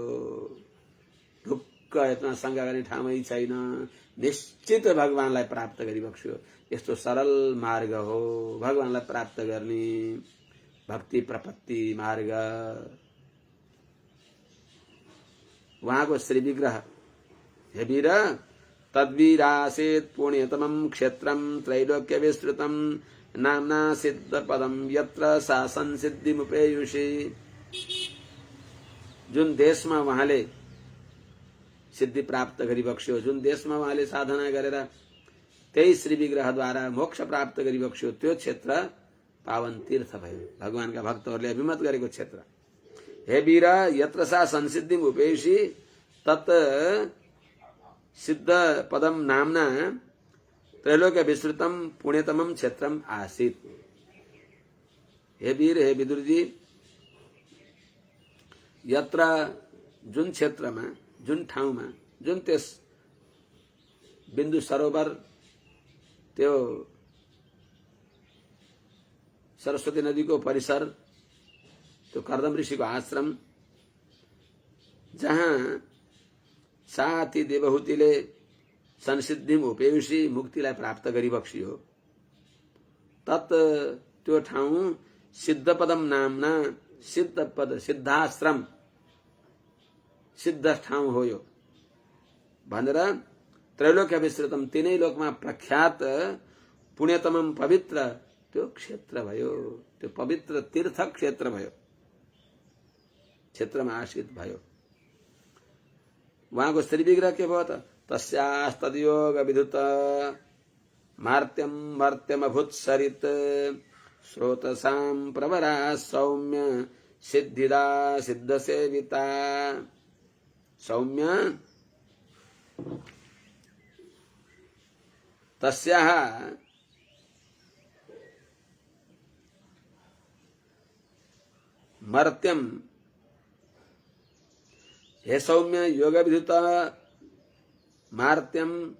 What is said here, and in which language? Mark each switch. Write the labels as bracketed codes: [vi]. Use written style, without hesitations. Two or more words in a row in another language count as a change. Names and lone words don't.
[ne] ढुक्क यत्न शङ्का गर्ने ठाउँै छैन, निश्चित भगवानलाई प्राप्त गरिबक्सियो। यस्तो सरल मार्ग हो भगवानलाई प्राप्त गर्ने भक्ति प्रपत्ति मार्ग। उहाँको श्री विग्रह [sa] हे वीर तद्वीरासीत् पुण्यतमं क्षेत्रं त्रैलोक्य विस्तृतं नाम्ना सिद्ध पदम यत्र सा संसिद्धिमुपेयुषी। [ne] जुन देशमा उहाँले सिद्धि प्राप्त गरिबक्स्यो, जुन देशमा उहाँले साधना गरेर त्यही श्री विग्रहद्वारा मोक्ष प्राप्त गरिबक्स्यो, त्यो क्षेत्र पावन तीर्थ भयो, भगवानका भक्तहरूले अभिमत गरेको क्षेत्र। [sa] हे वीर यत्र सा संसिद्धिम उपेयुषी तत् सिद्ध पदम नाम्ना त्रैलोक्य विस्तृतम पुण्यतमम क्षेत्रम आसीत्। हे वीर, [ne] हे विदुरजी, यत्र जुन क्षेत्रमा, जुन ठाउँमा, जुन त्यस बिन्दु सरोवर, त्यो सरस्वती नदीको परिसर, त्यो कर्दम ऋषिको आश्रम, जहाँ साथी देवहूतिले [sa] संसिद्धिम उपेयुषी [ne] मुक्तिलाई प्राप्त गरिबक्सियो, तत् त्यो ठाउँ [sa] सिद्ध पदम नामना, [ne] सिद्ध पद सिद्धाश्रम, सिद्ध ठाउँ हो यो भनेर [sa] त्रैलोक्य विस्तृतम, [ne] तीनै लोकमा प्रख्यात पुण्यतमम पवित्र त्यो क्षेत्र भयो, त्यो पवित्र तीर्थ क्षेत्र भयो, क्षेत्रमा आश्रित भयो। उहाँको श्री विग्रह के भयो त [sa] तस्यास्तद्योग विधुत मार्त्यम मर्त्यमभूत सरित स्रोतसां प्रवरा सौम्य सिद्धिदा सिद्ध सेविता। सौम्य तस्याः मर्त्यम, हे सौम्य योग विधुत मार्त्यम